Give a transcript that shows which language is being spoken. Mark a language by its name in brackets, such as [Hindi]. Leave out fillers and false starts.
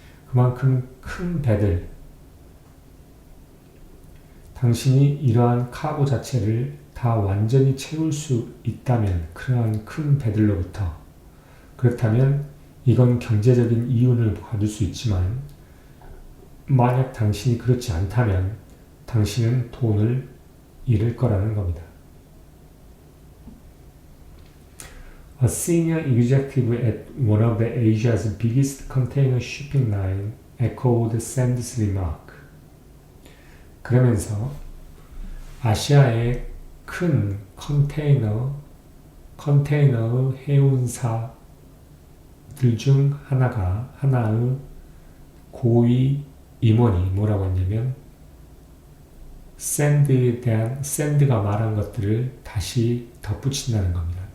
[Korean] 그만큼 큰 배들, 당신이 이러한 카고 자체를 다 완전히 채울 수 있다면 그러한 큰 배들로부터 그렇다면 이건 경제적인 이윤을 받을 수 있지만 만약 당신이 그렇지 않다면 당신은 돈을 잃을 거라는 겁니다. [English] A senior executive at one of the Asia's biggest container shipping line echoed Sand's remark. [Korean] 그러면서 아시아의 큰 컨테이너 해운사들 중 하나의 고위 임원이 뭐라고 했냐면 샌드가 말한 것들을 다시 덧붙인다는 겁니다.